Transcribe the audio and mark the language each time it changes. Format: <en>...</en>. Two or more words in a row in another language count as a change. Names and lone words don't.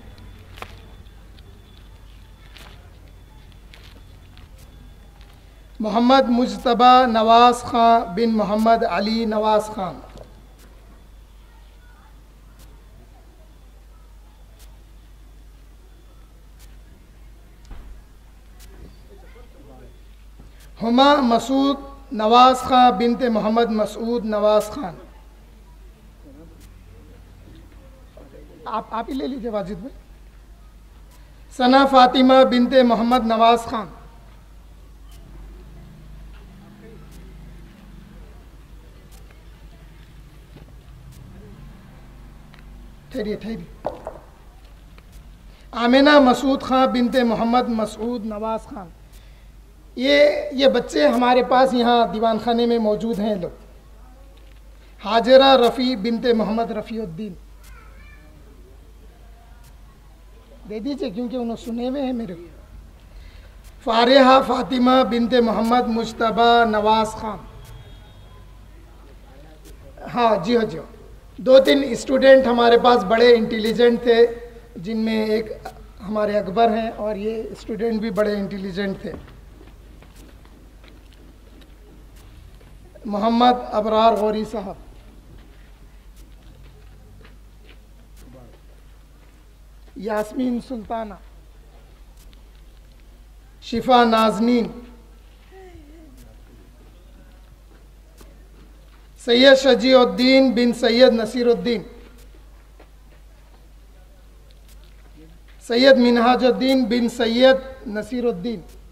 <ur>محمد مجتبیٰ نواز خان بن محمد علی نواز خان، ہما مسعود نواز خان بنتِ محمد مسعود نواز خان. آپ ہی لے لیجیے واجد بھائی. ثنا فاطمہ بنتِ محمد نواز خان، ٹھہریے. آمنہ مسعود خان بنتِ محمد مسعود نواز خان. یہ بچے ہمارے پاس یہاں دیوان خانے میں موجود ہیں لوگ. ہاجرہ رفیع بنتِ محمد رفیع الدین، دے دیجیے کیونکہ انہوں نے سنے ہوئے ہیں میرے کو. فارحہ فاطمہ بنتِ محمد مجتبیٰ نواز خان. ہاں جی، 2-3 اسٹوڈنٹ ہمارے پاس بڑے انٹیلیجنٹ تھے، جن میں ایک ہمارے اکبر ہیں اور یہ اسٹوڈنٹ بھی بڑے انٹیلیجنٹ تھے. محمد ابرار غوری صاحب، یاسمین سلطانہ، شفا نازنین، سید شجیع الدین بن سید نصیر الدین، سید منہاج الدین بن سید نصیر الدین.</ur>